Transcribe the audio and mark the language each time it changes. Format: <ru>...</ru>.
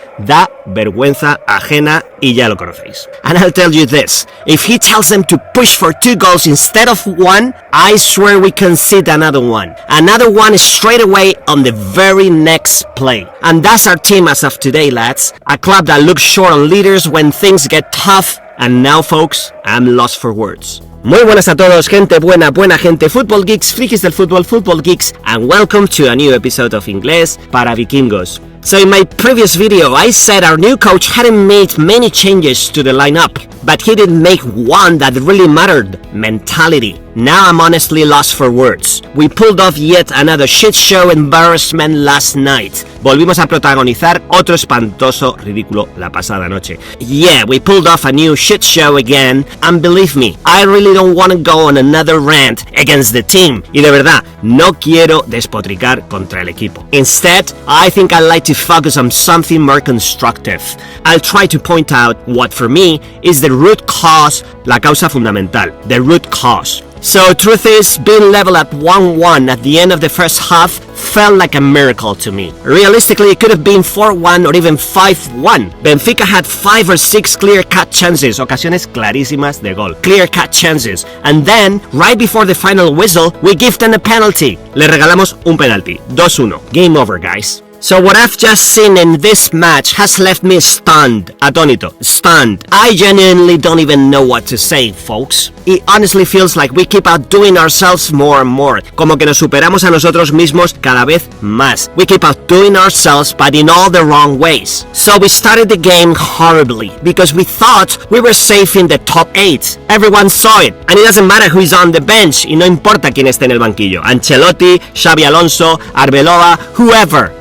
<es>Da vergüenza ajena y ya lo conocéis.</es> <en>And I'll tell you this, if he tells them to push for 2 goals instead of 1, I swear we concede another one. Another one straight away on the very next play. And that's our team as of today, lads. A club that looks short on leaders when things get tough. And now, folks, I'm lost for words.</en> <es>Muy buenas a todos, gente buena gente,</es> <en>football geeks,</en> <es>frikis del fútbol,</es> <en>football geeks, and welcome to a new episode of Inglés para Vikingos. So in my previous video, I said our new coach hadn't made many changes to the lineup, but he did make one that really mattered, mentality. Now I'm honestly lost for words. We pulled off yet another shit show embarrassment last night.</en> <es>Volvimos a protagonizar otro espantoso ridículo la pasada noche.</es> <en>Yeah, we pulled off a new shit show again, and believe me, I really don't want to go on another rant against the team.</en> <es>Y de verdad, no quiero despotricar contra el equipo.</es> <en>Instead, I think I'd like to focus on something more constructive. I'll try to point out what for me is the root cause,</en> <es>la causa fundamental,</es> <en>the root cause. So truth is, being level at 1-1 at the end of the first half felt like a miracle to me. Realistically, it could have been 4-1 or even 5-1. Benfica had 5 or 6 clear-cut chances,</en> <es>ocasiones clarísimas de gol,</es> <en>clear-cut chances. And then, right before the final whistle, we give them a penalty.</en> <es>Le regalamos un penalti,</es> <en>2-1. Game over, guys. So what I've just seen in this match has left me stunned, atónito, stunned. I genuinely don't even know what to say, folks. It honestly feels like we keep outdoing ourselves more and more.</en> <es>Como que nos superamos a nosotros mismos cada vez más.</es> <en>We keep outdoing ourselves, but in all the wrong ways. So we started the game horribly, because we thought we were safe in the top 8. Everyone saw it, and it doesn't matter who is on the bench,</en> <es>y no importa quién esté en el banquillo.</es> <en>Ancelotti, Xabi Alonso, Arbeloa, whoever.</en>